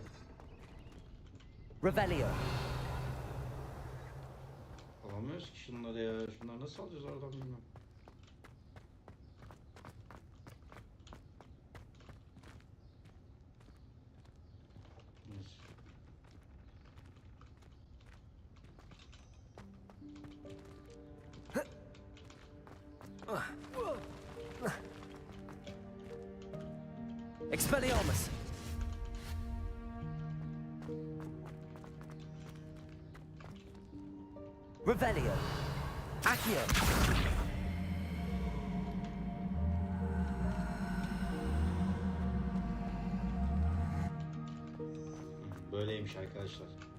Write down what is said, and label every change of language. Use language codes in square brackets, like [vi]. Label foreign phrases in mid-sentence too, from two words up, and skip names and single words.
[en] Revelio! [tr] Alamıyoruz ki şunları ya. Şunları nasıl alacağız oradan bilmem. Neyse. [en] Expelliarmus! Revelio! Accio! [tr] Böyleymiş arkadaşlar.